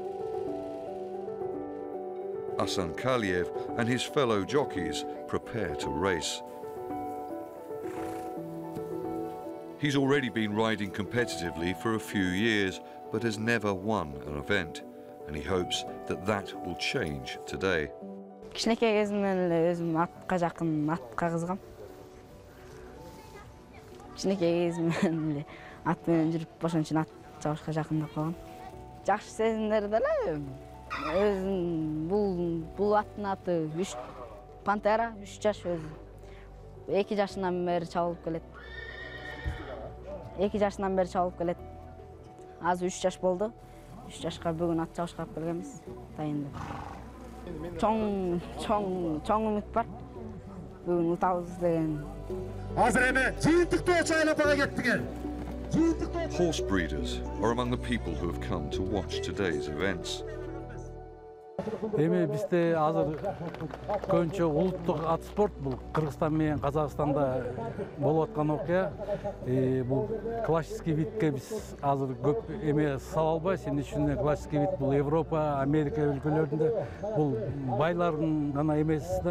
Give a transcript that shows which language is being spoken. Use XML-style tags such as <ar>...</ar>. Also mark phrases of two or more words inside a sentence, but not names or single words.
<en>Hasan Kaliev and his fellow jockeys prepare to race. He's already been riding competitively for a few years, but has never won an event, and he hopes that that will change today.</en> <ky>Кичинекей кезимден эле өзүм атка жакын, атка кызгам. Кичинекей кезимден эле ат менен жүрүп ошон үчүн ат чабышка жакындап калгам. Жакшы сезимдер деле өзүм бул аттын аты Пантера, 3 жаш өзү. 2 жашынан бери чабылып келет. 2 жашынан бери чабылып келет. Азыр 3 жаш болду. 3 жашка бүгүн ат чабышка алып келгенбиз. Дайындап. Чоң үмүт бар. Бүгүн утабыз деген. Азыр эми жыйынтыктуу чайлапага кеттиңер.</ky> <en>Horse breeders are among the people who have come to watch today's events.</en> <ky>Эми бизде азыр көбүнчө улуттук ат спорт бул Кыргызстан менен Казакстанда болуп аткан окуя. Бул</ky> <ru>классический видке</ru> <ky>биз азыр көп эме сала албайбыз. Эмне үчүн</ky> <ru>классический вид</ru> <ky>бул Европа, Америка өлкөлөрүндө бул байлардын гана эмеси да.</ky>